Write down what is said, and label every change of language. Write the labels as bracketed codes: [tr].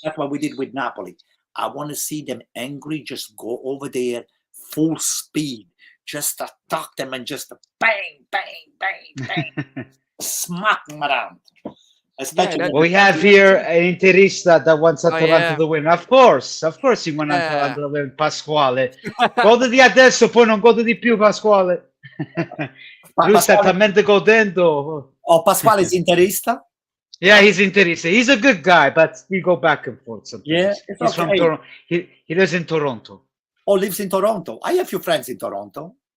[en] That's what we did with Napoli. I want to see them angry, just go over there, full speed, just attack them and just bang, bang, bang, bang, smack them around. Especially we have here an Interista that wants Atalanta to win. Of course, he wants Atalanta to win. [it] Pasquale, goditi adesso, poi non godi di più, Pasquale. Lui sta talmente godendo. [en] Oh, Pasquale is Interista? Yeah, he's Interista. He's a good guy, but we go back and forth sometimes. Yeah, he's from Toronto. He lives in Toronto. Oh, lives in Toronto. I have a few friends in Toronto.